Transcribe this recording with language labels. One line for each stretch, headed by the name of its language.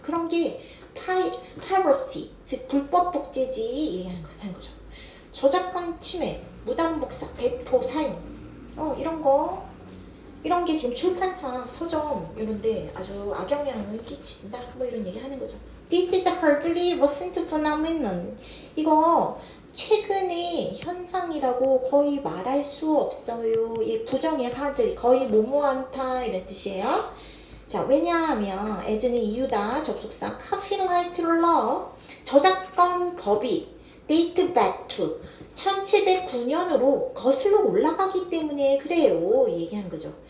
Korean: 그런 게 piracy, 즉 불법 복제지 얘기하는 거죠. 저작권 침해, 무단 복사, 배포, 사용, 이런 게 지금 출판사, 서점 이런데 아주 악영향을 끼친다. 뭐 이런 얘기 하는 거죠.
English: This is a hardly recent phenomenon.
Korean: 이거 최근의 현상이라고 거의 말할 수 없어요. 이 부정의 hardly, 거의 뭐뭐한다 이런 뜻이에요. 자, 왜냐하면 as는 이유다, 접속사,
English: copyright law,
Korean: 저작권 법이
English: date back to
Korean: 1709년으로 거슬러 올라가기 때문에 그래요. 얘기하는 거죠.